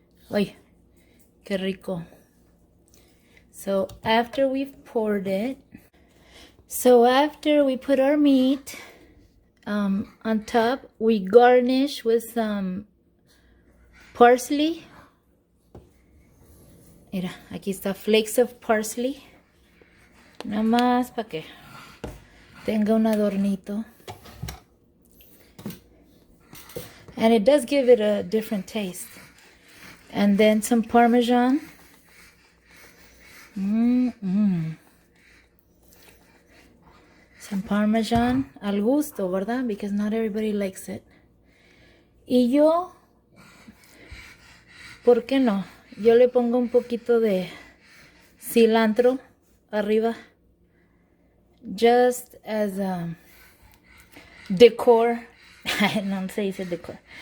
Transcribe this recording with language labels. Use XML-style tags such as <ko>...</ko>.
<es>Ay, qué rico.</es> <en>So after we've poured it, after we put our meat on top, we garnish with some parsley.</en> <es>Mira, aquí está</es> <en>flakes of parsley.</en> <es>Nada más para que tenga un adornito.</es> <en>And it does give it a different taste. And then some Parmesan. Some Parmesan</en> <es>al gusto, ¿verdad?</es> <en>Because not everybody likes it.</en> <es>Y yo, ¿por qué no? Yo le pongo un poquito de cilantro arriba.</es> <en>Just as decor.</en> <es>No se dice decor.</es>